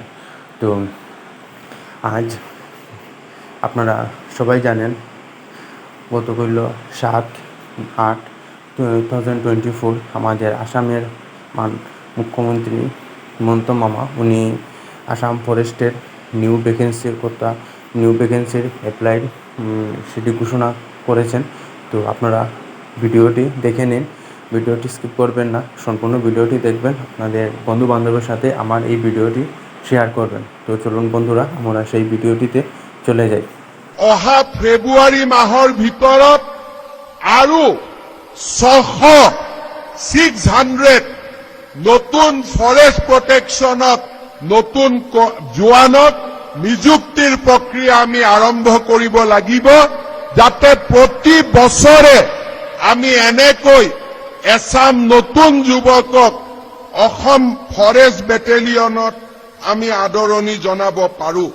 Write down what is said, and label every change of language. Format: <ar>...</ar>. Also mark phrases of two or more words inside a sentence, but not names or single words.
<bn>তো আজ আপনারা সবাই জানেন, গত 7/8/2024 আমাদের আসামের মুখ্যমন্ত্রী হিমন্ত মামা উনি আসাম ফরেস্টের</bn> <en>new vacancy applied</en> <bn>সেটি ঘোষণা করেছেন। তো আপনারা ভিডিওটি দেখে নিন, ভিডিওটি স্কিপ করবেন না, সম্পূর্ণ ভিডিওটি দেখবেন, আপনাদের বন্ধু বান্ধবের সাথে আমার এই ভিডিওটি শেয়ার করবেন। তো চলুন বন্ধুরা, আমরা সেই ভিডিওটিতে চলে যাই।</bn> <as>অহা ফেব্ৰুৱাৰী মাহৰ ভিতৰত আৰু 600 নতুন</as> <en>forest protection</en> <as>নতুন জোৱানক নিযুক্তিৰ প্ৰক্ৰিয়া আমি আৰম্ভ কৰিব লাগিব, যাতে প্ৰতি বছৰে আমি এনেকৈ এছাম নতুন যুৱকক অসম ফৰেষ্ট বেটেলিয়নত আমি আদৰণি জনাব পাৰোঁ।</as>